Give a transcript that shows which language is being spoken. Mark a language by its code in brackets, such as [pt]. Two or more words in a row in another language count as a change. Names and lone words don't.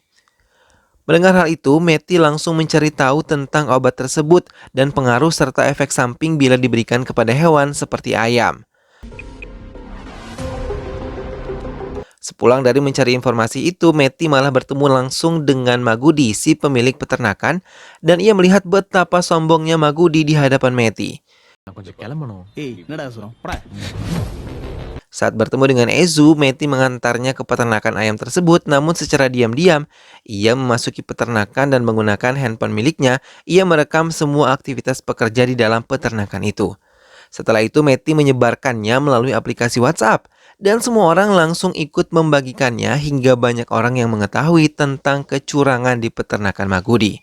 [id] Mendengar hal itu, Meti langsung mencari tahu tentang obat tersebut dan pengaruh serta efek samping bila diberikan kepada hewan seperti ayam. Sepulang dari mencari informasi itu, Meti malah bertemu langsung dengan Magudi, si pemilik peternakan, dan ia melihat betapa sombongnya Magudi di hadapan Meti. [ta] நான் கொஞ்சம் கிளம்பணும் [id] Saat bertemu dengan Ezu, Meti mengantarnya ke peternakan ayam tersebut, namun secara diam-diam, ia memasuki peternakan dan menggunakan handphone miliknya, ia merekam semua aktivitas pekerja di dalam peternakan itu. Setelah itu, Meti menyebarkannya melalui aplikasi WhatsApp, dan semua orang langsung ikut membagikannya hingga banyak orang yang mengetahui tentang kecurangan di peternakan Magudi.